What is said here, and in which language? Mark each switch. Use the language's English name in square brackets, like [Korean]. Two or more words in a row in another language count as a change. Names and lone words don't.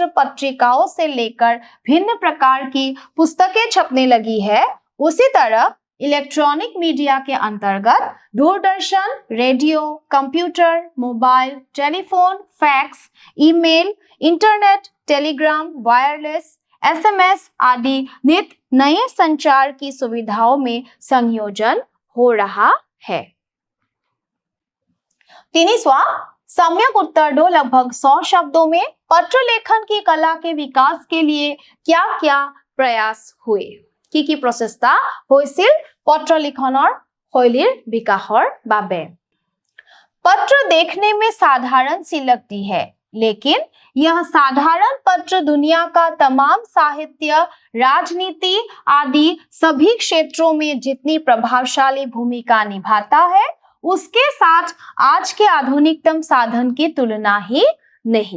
[Hindi] पत्रिकाओं से लेकर भिन्न प्रकार की पुस्तकें छपने लगी है, उसी तरह [English] electronic media [Hindi] के अंतर्गत दूरदर्शन, रेडियो, कंप्यूटर, मोबाइल, टेलीफोन, फैक्स, ईमेल, इंटरनेट, टेलीग्राम, वायरलेस, एसएमएस आदि नित नए संचार की सुविधाओं में संयोजन हो रहा है। 3वां सम्यक उत्तर दो लगभग 100 शब्दों में पत्र लेखन की कला के विकास के लिए क्या क्या प्रयास हुए? [Assamese] কি প্ৰচেষ্টা হৈছিল পত্ৰ লিখনৰ শৈলীৰ বিকাশৰ বাবে? [Hindi] पत्र देखने में साधारण सी लगती है, लेकिन यह साधारण पत्र दुनिया का तमाम साहित्य, राजनीति आदि सभी क्षेत्रों में जितनी प्रभावशाली भूमिका निभाता है, उसके साथ आज के आधुनिकतम साधन की तुलना ही नहीं।